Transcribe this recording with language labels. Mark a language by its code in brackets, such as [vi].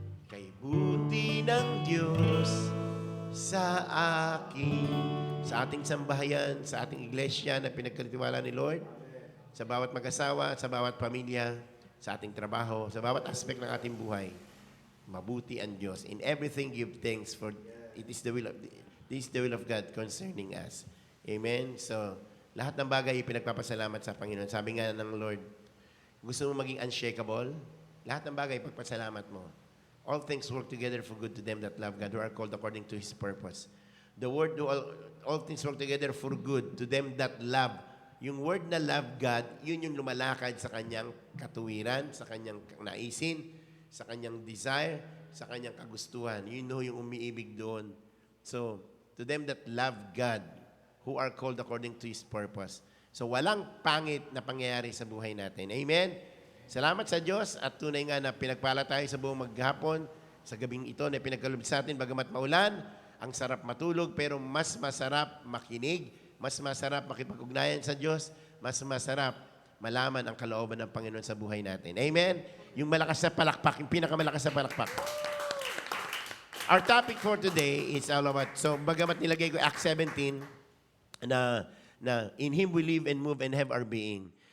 [tl] Kay buti ng Diyos sa akin. Sa ating sambahayan, sa ating iglesia na pinagkatiwala ni Lord, sa bawat mag-asawa, sa bawat pamilya, sa ating trabaho, sa bawat aspect ng ating buhay, mabuti ang Diyos. [en] In everything, give thanks, for it is the will of God concerning us. Amen? [tl] So, lahat ng bagay pinagpapasalamat sa Panginoon. Sabi nga ng Lord, gusto mo maging unshakable? Lahat ng bagay pagpasalamat mo. [en] All things work together for good to them that love God, who are called according to His purpose. The word, all things work together for good to them that love. [tl] Yung word na [en] love God, [tl] yun yung lumalakad sa kanyang katuwiran, sa kanyang naisin, sa kanyang desire, sa kanyang kagustuhan. Yun yung umiibig doon. [en] So, to them that love God, who are called according to His purpose. [tl] So, walang pangit na pangyayari sa buhay natin. Amen? Salamat sa Diyos at tunay nga na pinagpala tayo sa buong maghapon, sa gabing ito na pinagkaloob sa atin, bagamat maulan, ang sarap matulog, pero mas masarap makinig, mas masarap makipag-ugnayan sa Diyos, mas masarap malaman ang kalooban ng Panginoon sa buhay natin. Amen? Yung malakas na palakpak, yung pinakamalakas na palakpak. [en] Our topic for today is all about, [tl] so bagamat nilagay ko [en] Acts 17, na in Him we live and move and have our being.